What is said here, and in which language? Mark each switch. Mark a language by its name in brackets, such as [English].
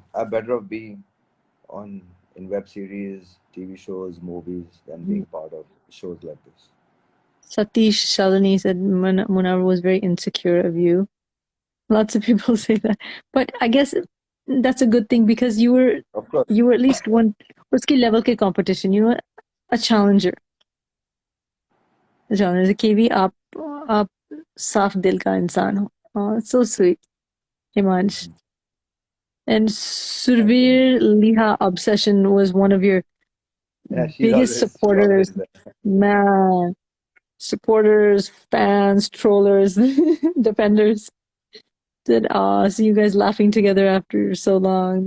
[English] I'm better off being in web series, TV shows, movies than being part of shows like this. Satish Shalini said Munawar was very insecure of you. Lots of people say that, but I guess that's a good thing because you were at least one [Hindi] uski level ke [English] competition. You were a challenger. [Hindi] KV, आप साफ दिल का इंसान हो. [English] Oh, it's so sweet, Himansh. And Surveer Liha Obsession was one of your biggest supporters. Man, supporters, fans, trollers, defenders. Said, see you guys laughing together after so long.